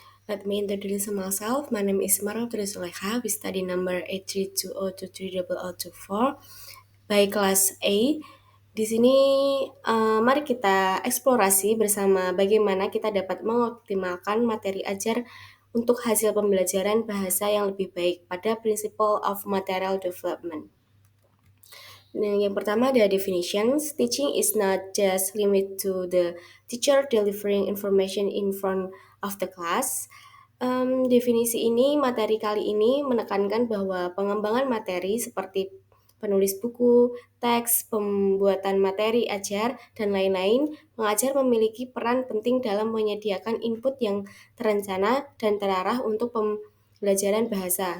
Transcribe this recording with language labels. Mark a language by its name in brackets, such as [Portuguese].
[English] Let me introduce myself. My name is Marwa Suleha. We study number 8320230024 by class A. [Indonesian] Di sini mari kita eksplorasi bersama bagaimana kita dapat mengoptimalkan materi ajar untuk hasil pembelajaran bahasa yang lebih baik pada Principle of Material Development. Nah, yang pertama ada definitions. [English] Teaching is not just limit to the teacher delivering information in front of the class. [Indonesian] Definisi ini, materi kali ini menekankan bahwa pengembangan materi seperti penulis buku, teks, pembuatan materi ajar, dan lain-lain, pengajar memiliki peran penting dalam menyediakan input yang terencana dan terarah untuk pembelajaran bahasa.